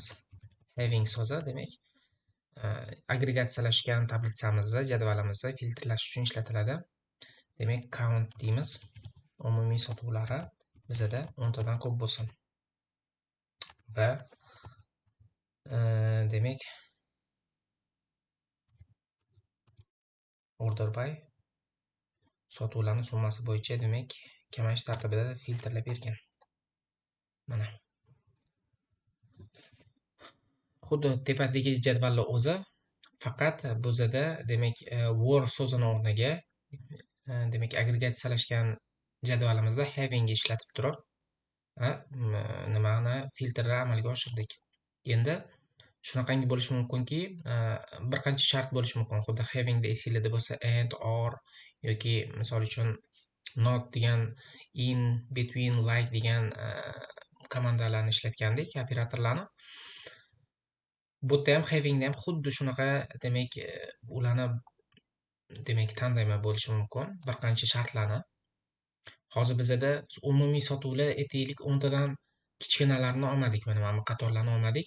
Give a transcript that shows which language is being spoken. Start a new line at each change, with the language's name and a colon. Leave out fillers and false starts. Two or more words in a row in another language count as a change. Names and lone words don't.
Uzbek: Having so'zi demak agregatsiyalashgan tablitsamizda, jadvalimizda filtrlash uchun ishlatiladi. Demak count deymiz. Umumiy sotuvlari bizda 10 tadan ko'p bo'lsin. Va demak
English: order by
Uzbek: sotuvlarning summasi bo'yicha demak kamayish tartibida filtrlab bergan. Mana xuddi tepadagi jadvallar o'zi, faqat bizda demak were so'zini o'rniga demak agregatsiyalashgan jadvalimizda having ishlatib turib nimani filtrni amalga oshirdik. Endi shunaqangi bo'lishi mumkinki, bir qancha shart bo'lishi mumkin. Xuddi having da esingizda bo'lsa
English: and, or
Uzbek: yoki misol uchun not degan,
English: in, between, like
Uzbek: degan komandalarni ishlatgandik, operatorlarni. Bu yerda ham having da ham xuddi shunaqa demak ularni demak tanlama bo'lishi mumkin, bir qancha shartlarni. Hozir bizda umumiy sotuvlar aytaylik 10 tadan kichkinalarni olmadik, mana bu qatorlarni olmadik.